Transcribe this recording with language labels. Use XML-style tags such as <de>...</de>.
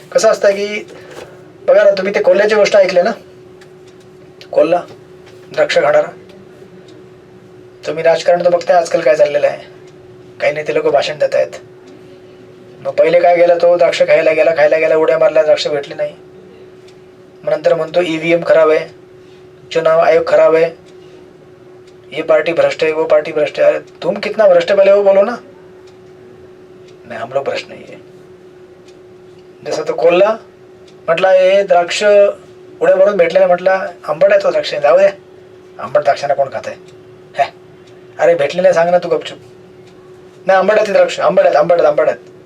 <mr>कसं असतं की बघा ना, तुम्ही ते कोल्ह्याची गोष्ट ऐकली ना, कोल्हा द्राक्ष खाणारा. तुम्ही राजकारण तर बघताय आजकाल काय चाललेलं आहे. काही नेते लोक भाषण देत आहेत. मग पहिले काय गेला, तो द्राक्ष खायला गेला, उड्या मारल्या, द्राक्ष भेटली नाही.</mr> <hi>मग नंतर म्हणतो EVM खराब है, चुनाव आयोग खराब है, ये पार्टी भ्रष्ट है, वो पार्टी भ्रष्ट है. अरे तुम कितना भ्रष्ट है पहले वो बोलो ना.</hi> <mr>नाही, हम लोग भ्रष्ट नाही आहे. जसं तो कोल्हा म्हटला, हे द्राक्ष उड्या मारून भेटले नाही, म्हटला आंबट आहे तो द्राक्ष, जाऊ दे, आंबट द्राक्षांना कोण खात आहे? अरे भेटले नाही, सांग ना तू गपचूप. नाही, आंबट आहेत द्राक्ष, आंबट आहेत.</mr>